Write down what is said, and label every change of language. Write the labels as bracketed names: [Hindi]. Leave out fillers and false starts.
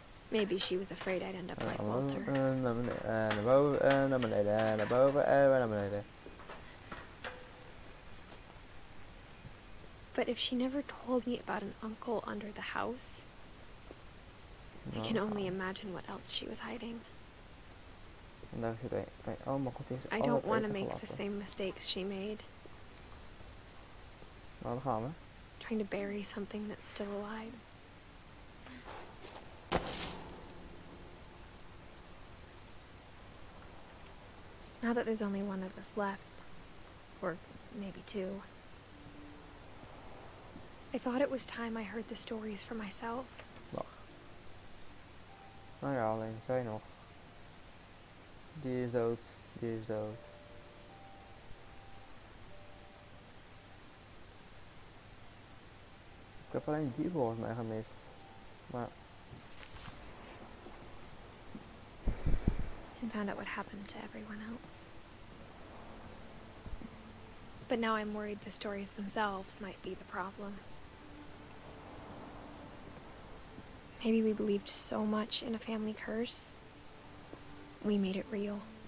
[English] Maybe she was afraid I'd end up like Walter. [Dutch] Naar beneden, naar boven, naar beneden, naar boven en naar beneden. [English] But if she never told me about an uncle under the house, I can only imagine what else she was hiding. [Dutch] En daar zit een. Oh, maar goed, die is [English] I don't want to make the same mistakes she made. [Dutch] Nou, daar gaan we. [English] Trying to bury something that's still alive. Now that there's only one of us left, or maybe two, I thought it was time I heard the stories for myself. [Dutch] Wacht. Nou ja, alleen zij nog. Die is dood. Die is dood. Ik heb alleen die volgens mij gemist. Maar... [English] And found out what happened to everyone else. But now I'm worried the stories themselves might be the problem. Maybe we believed so much in a family curse, we made it real.